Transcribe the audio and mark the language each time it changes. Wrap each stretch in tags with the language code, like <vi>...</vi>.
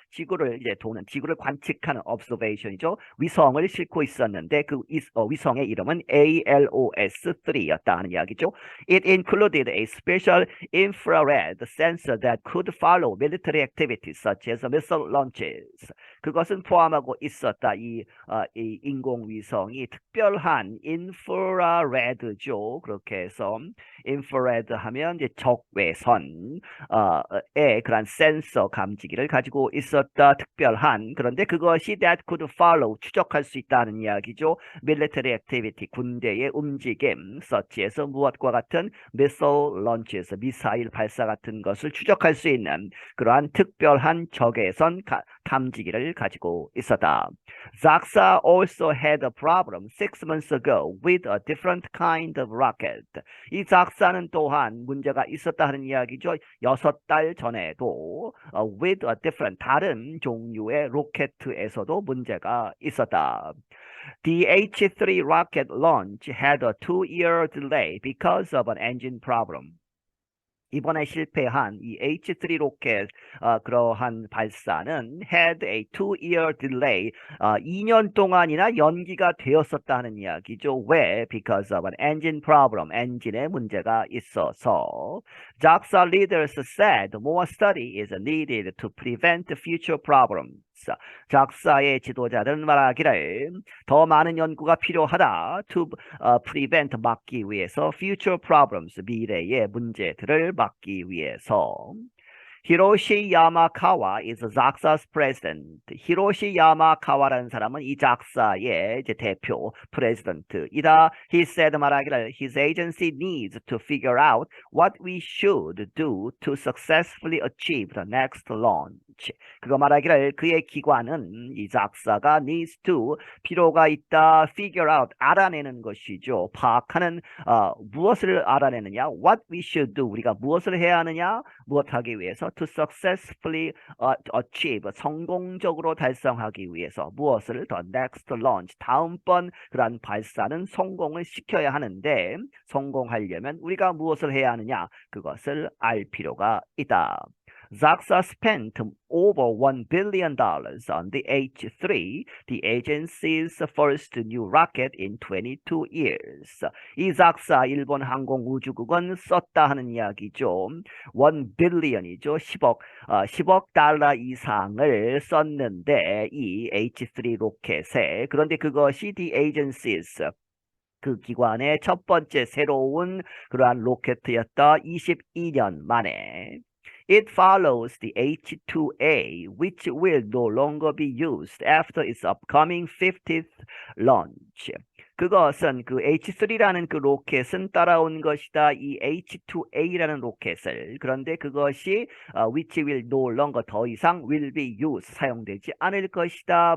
<ko>지구를 이제 도는 지구를 관측하는 observation이죠. 위성을 싣고 있었는데 그 위성의 이름은 ALOS-3였다 하는 이야기죠.</ko> <en>It included a special infrared sensor that could follow military activities such as missile launches.</en> <ko>그것은 포함하고 있었다. 이 인공위성이 특별한 인프라레드죠. 그렇게 해서 인프라레드 하면 이제 적외선의 그런 센서 감지기를 가지고 있었다. 특별한 그런데 그것이</ko> <en>that could follow</en> <ko>추적할 수 있다는 이야기죠.</ko> <en>military activity</en> <ko>군대의 움직임</ko> <en>such as</en> <ko>무엇과 같은</ko> <en>missile launches</en> <ko>미사일 발사 같은 것을 추적할 수 있는 그러한 특별한 적외선 감지기를 가지고 있었다.</ko> <en>JAXA also had a problem 6 months ago with a different kind of rocket.</en> <ko>이 JAXA는 또한 문제가 있었다 하는 이야기죠. 6달 전에도</ko> <en>with a different</en> <ko>다른 종류의 로켓에서도 문제가 있었다.</ko> <en>The H-3 rocket launch had a 2-year delay because of an engine problem.</en> <ko>이번에 실패한 이 H-3 로켓 그러한 발사는</ko> <en>had a 2-year delay</en> <ko>2년 동안이나 연기가 되었었다는 이야기죠. 왜?</ko> <en>Because of an engine problem.</en> <ko>엔진에 문제가 있어서.</ko> <en>JAXA leaders said more study is needed to prevent future problems.</en> <ko>JAXA의 지도자들은 말하기를 더 많은 연구가 필요하다.</ko> <en>To prevent</en> <ko>막기 위해서</ko> <en>future problems</en> <ko>미래의 문제들을 막기 위해서.</ko> <en>히로시 야마카와 is JAXA's president.</en> <ko>히로시 야마카와라는 사람은 이 JAXA의 이제 대표 president이다.</ko> <en>He said</en> <ko>말하기를</ko> <en>his agency needs to figure out what we should do to successfully achieve the next launch.</en> <ko>그거 말하기를 그의 기관은 이 JAXA가</ko> <en>needs to</en> <ko>필요가 있다.</ko> <en>figure out</en> <ko>알아내는 것이죠. 파악하는 무엇을 알아내느냐?</ko> <en>What we should do</en> <ko>우리가 무엇을 해야 하느냐? 무엇하기 위해서</ko> <en>to successfully achieve</en> <ko>성공적으로 달성하기 위해서 무엇을</ko> <en>the next launch</en> <ko>다음번 그러한 발사는 성공을 시켜야 하는데 성공하려면 우리가 무엇을 해야 하느냐 그것을 알 필요가 있다.</ko> <en>JAXA spent over $1 billion on the H-3, the agency's first new rocket in 22 years.</en> <ko>이 JAXA 일본 항공우주국은 썼다 하는 이야기죠. 1 billion이죠. 10억 달러 이상을 썼는데 이 H-3 로켓에 그런데 그것이</ko> <en>the agency's</en> <ko>그 기관의 첫 번째 새로운 그러한 로켓이었다. 22년 만에.</ko> <en>It follows the H-2A, which will no longer be used after its upcoming 50th launch.</en> <ko>그것은 그 H3라는 그 로켓은 따라온 것이다. 이 H2A라는 로켓을. 그런데 그것이</ko> <en>which will no longer</en> <ko>더 이상</ko> <en>will be used</en> <ko>사용되지 않을 것이다.</ko>